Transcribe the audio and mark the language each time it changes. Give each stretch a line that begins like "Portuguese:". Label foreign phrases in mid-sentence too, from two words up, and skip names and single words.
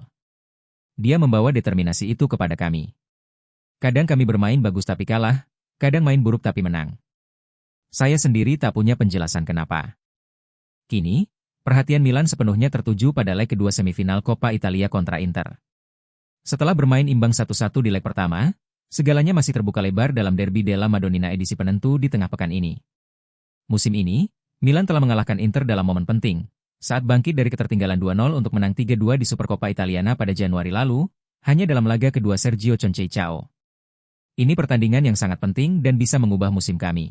Indonesian: Dia membawa determinasi itu kepada kami. Kadang kami bermain bagus tapi kalah, kadang main buruk tapi menang. Saya sendiri tak punya penjelasan kenapa. Kini, perhatian Milan sepenuhnya tertuju pada leg kedua semifinal Coppa Italia kontra Inter. Setelah bermain imbang 1-1 di leg pertama, segalanya masih terbuka lebar dalam derby della Madonnina edisi penentu di tengah pekan ini. Musim ini, Milan telah mengalahkan Inter dalam momen penting, saat bangkit dari ketertinggalan 2-0 untuk menang 3-2 di Supercoppa Italiana pada Januari lalu, hanya dalam laga kedua Sergio Conceição. Ini pertandingan yang sangat penting dan bisa mengubah musim kami.